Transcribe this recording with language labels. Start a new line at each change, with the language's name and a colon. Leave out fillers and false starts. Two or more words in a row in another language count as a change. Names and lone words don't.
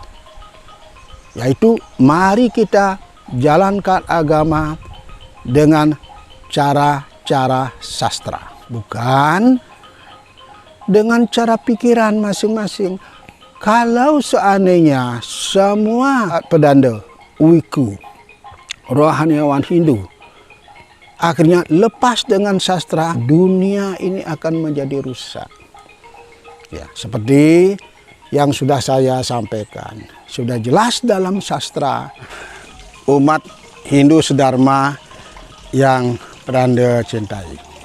Indonesian: Yaitu mari kita jalankan agama dengan cara-cara sastra, bukan dengan cara pikiran masing-masing. Kalau seandainya semua pedanda, wiku, rohaniawan Hindu akhirnya lepas dengan sastra, dunia ini akan menjadi rusak. Ya, seperti yang sudah saya sampaikan, sudah jelas dalam sastra, umat Hindu sedharma yang Anda cintai.